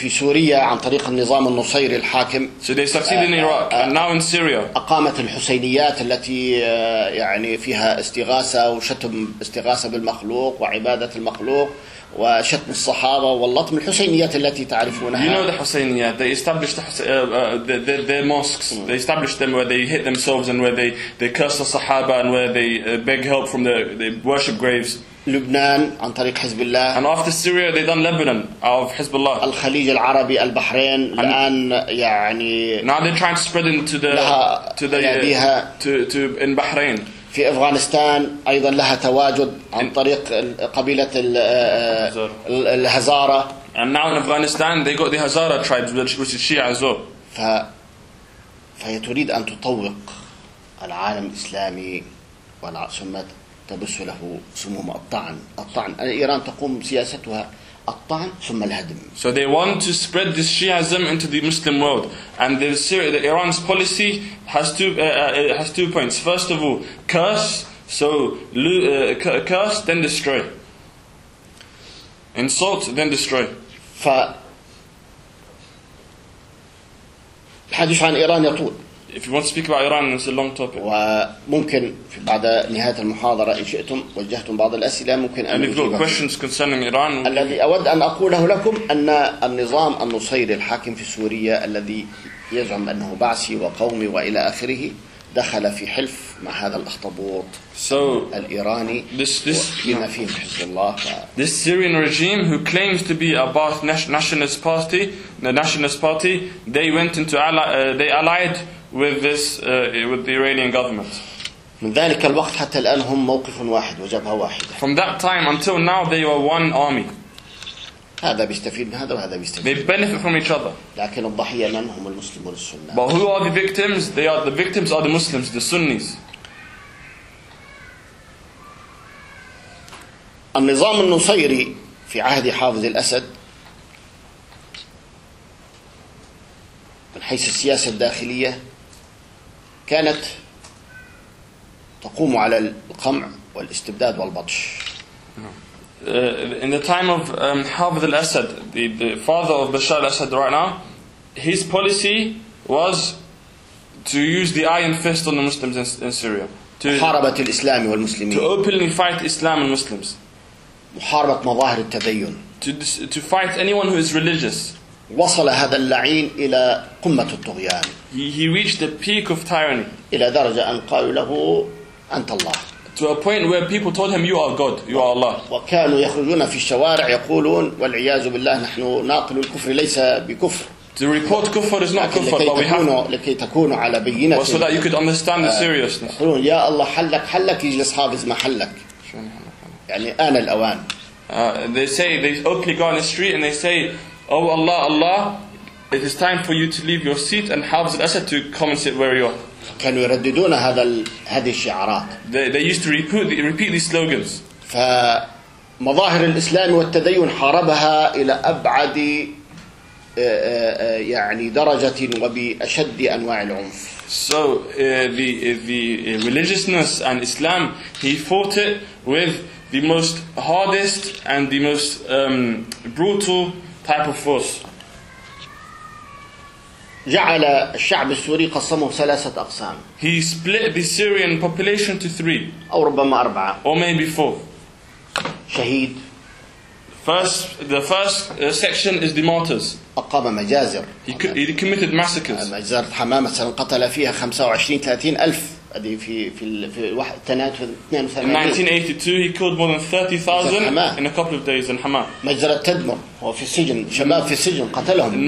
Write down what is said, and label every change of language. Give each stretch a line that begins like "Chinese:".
Arabic: في سوريا عن طريق النظام النصيري الحاكم.
English: So they succeeded in Iraq and now in Syria.
Arabic: أقامت الحسينيات التي يعني فيها استغاثة وشتم استغاثة بالمخلوق وعبادة المخلوق وشتم الصحابة واللطم الحسينيات التي تعرفونها.
English: You know the حسينيات. They established their mosques. They established them where they hit themselves and where they curse the صحابة and where they beg help from the worship graves.
Arabic: لبنان عن طريق حزب الله.
English: And after Syria they done Lebanon out of Hezbollah.
Arabic: الخليج العربي البحرين الآن يعني.
English: Now they're trying to spread into in Bahrain.
Arabic: في أفغانستان أيضا لها تواجد عن طريق قبيلة الهزارة.
English: And now in Afghanistan they got the Hazara tribes, which is Shia as well.
Arabic: فهي تريد أن تطوق العالم الإسلامي ثم تبث له سموم الطعن. إيران تقوم سياستها الطعن ثم الهدم.
English: So they want to spread this Shiaism into the Muslim world, and the Iran's policy has two points. First of all, curse. So curse, then destroy. Insult, then destroy.
Arabic: الحديث عن إيران يطول.
English: If you want to speak about Iran, it's a long topic.
Arabic: وممكن بعد نهاية المحاضرة إن شئتم وجهتم بعض الأسئلة ممكن أن.
English: And if you've got questions concerning Iran.
Arabic: الذي أود أن أقوله لكم أن النظام النصيري الحاكم في سوريا الذي يزعم أنه بعثي وقومي وإلى آخره دخل في حلف مع هذا الأخطبوط الإيراني وفيما فيه حزب الله.
English: This Syrian regime who claims to be a Baath nationalist party, the nationalist party, they went into allied with this with the Iranian government.
Arabic: من ذلك الوقت حتى الآن هم موقف واحد وجبهة واحدة.
English: From that time until now they were one army.
Arabic: هذا بيستفيد من هذا وهذا بيستفيد.
English: They benefit from each other.
Arabic: لكن الضحية من هم المسلمون السنة.
English: But who are the victims? The victims are the Muslims, the Sunnis.
Arabic: النظام النصيري في عهد حافظ الأسد من حيث السياسة الداخلية كانت تقوم على القمع والاستبداد والبطش.
English: In the time of Hafez al-Assad, the father of Bashar al-Assad right now, his policy was to use the iron fist on the Muslims in Syria.
Arabic: محاربة الإسلام والمسلمين.
English: To openly fight Islam and Muslims.
Arabic: محاربة مظاهر التدين.
English: To fight anyone who is religious.
Arabic: وصل هذا اللعين إلى قمة الطغيان.
English: He reached the peak of tyranny.
Arabic: إلى درجة أن قالوا له أنت الله.
English: To a point where people told him, "You are God. You are Allah."
Arabic: وكانوا يخرجون في الشوارع يقولون والعياذ بالله نحن ناقل الكفر ليس بكفر.
English: To report كفر is not كفر.
Arabic: لكي تكون على بينة.
English: So that you could understand the seriousness.
Arabic: يقولون يا الله حلك يجلس حافظ ما حلك. يعني آن الأوان.
English: They say they openly go on the street and they say, "Oh Allah, Allah, it is time for you to leave your seat and Hafez al-Assad to come and sit where you are."
Arabic: كانوا يرددون هذه الشعارات.
English: They used to repeat these slogans.
Arabic: فمظاهر الإسلام والتدين حاربها إلى أبعد يعني درجة وبأشد أنواع العنف.
English: So the religiousness and Islam, he fought it with the most hardest and the most brutal type of force.
Arabic: جعل الشعب السوري قسمه ثلاثة أقسام.
English: He split the Syrian population to three.
Arabic: أو ربما أربعة.
English: Or maybe four.
Arabic: شهيد.
English: The first section is the martyrs.
Arabic: أقام مجازر.
English: He committed massacres.
Arabic: مجازر حمامة مثلا قتل فيها 25-30 ألف. هذه في
English: 1982 he killed more than 30,000 in a couple of days in Hama.
Arabic: مجزرة تدمر هو في السجن شباب في السجن قتلهم.